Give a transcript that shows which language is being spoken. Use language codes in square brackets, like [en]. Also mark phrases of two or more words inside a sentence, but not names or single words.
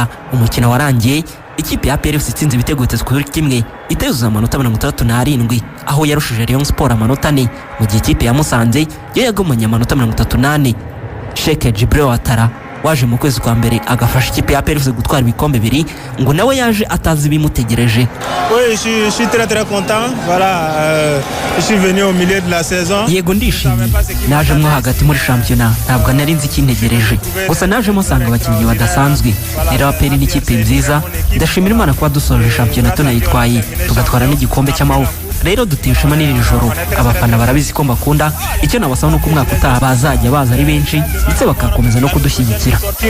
[rw] Umukino warangiye ikipe ya APR FC itsinze ibitego 3-1 itezuza amanota 67 aho yarushije Rayon Sport amanota 4 mu gihe ikipe ya Musanze yo yagomanye amanota 38. Sheikh Jibril Watara waje mu kwezi kwa mbere agafasha ikipe ya APR FC gutwara ibikombe bibiri ngo nawe yaje atazi bimutegereje. [fr] Oui, je suis très content. Voilà, je suis venu au milieu de la saison. [rw] Yego ndishimye naje mwo hagati muri shampiyona ntabwo nari nzi ikintegereje, gusa naje musanga abakinnyi badasanzwe. Rero APR ni ikipe nziza, ndashimira Imana kuba dusoje shampiyona tunayitwaye tugatwara n'igikombe cy'amahoro. Rero dutishima n'iri joro abafana barabizi ko mbakunda, icyo nabasaba nuko umwaka utaha bazajya baza ari benshi ndetse bakakomeza no kudushyigikira.